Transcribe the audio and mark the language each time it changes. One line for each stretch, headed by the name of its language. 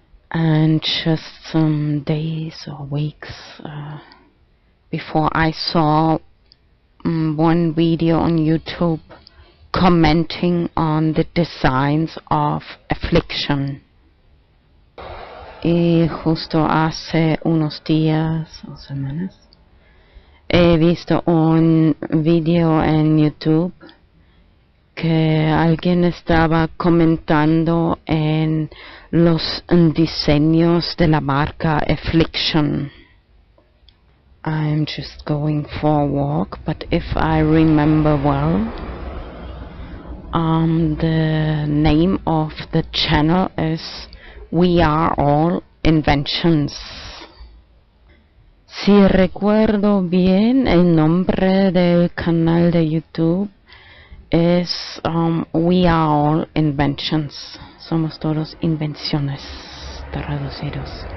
English: And just some days or weeks before, I saw one video on YouTube commenting on the designs of Affliction.
Spanish: Y justo hace unos días o semanas he visto un video en YouTube que alguien estaba comentando en los diseños de la marca Affliction.
English: I'm just going for a walk, but if I remember well, the name of the channel is We Are All Inventions.
Spanish: Si recuerdo bien, el nombre del canal de YouTube es We Are All Inventions. Somos todos invenciones traducidos.